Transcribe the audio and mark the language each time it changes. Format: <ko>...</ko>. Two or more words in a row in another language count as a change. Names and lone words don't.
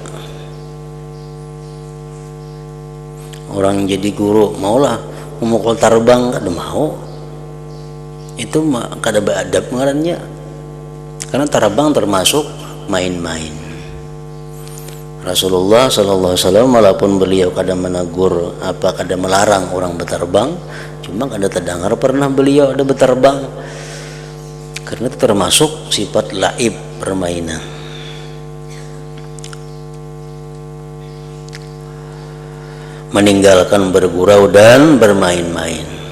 <bjn>Orang jadi guru maulah memukul tarbang, kada mau. Itu kada beadab ngarannya, karena tarbang termasuk main-main. Rasulullah</bjn> <ar>sallallahu alaihi wasallam</ar> <bjn>walaupun beliau kada menegur kada melarang orang bertarbang, cuma kada terdengar pernah beliau ada bertarbang, karena itu termasuk sifat laib, permainan.</bjn> <id>Meninggalkan bergurau dan bermain-main.</id>